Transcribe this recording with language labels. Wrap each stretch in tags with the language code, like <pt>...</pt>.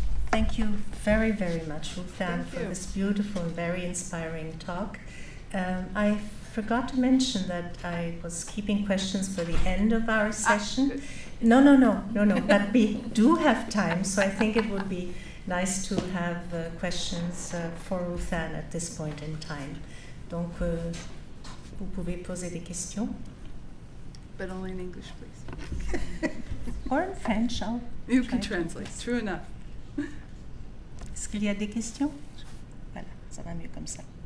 <en>Thank you very, very much, Ruth Ann, for this beautiful and very inspiring talk. I forgot to mention that I was keeping questions for the end of our session. No, but we do have time, so I think it would be nice to have questions for Ruth Ann at this point in time.</en> <fr>Donc, vous pouvez poser des questions.</fr> <en>But only in English, please. Or in French. You can translate. True enough.</en> <fr>Est-ce qu'il y a des questions? Voilà, ça va mieux comme ça.</fr>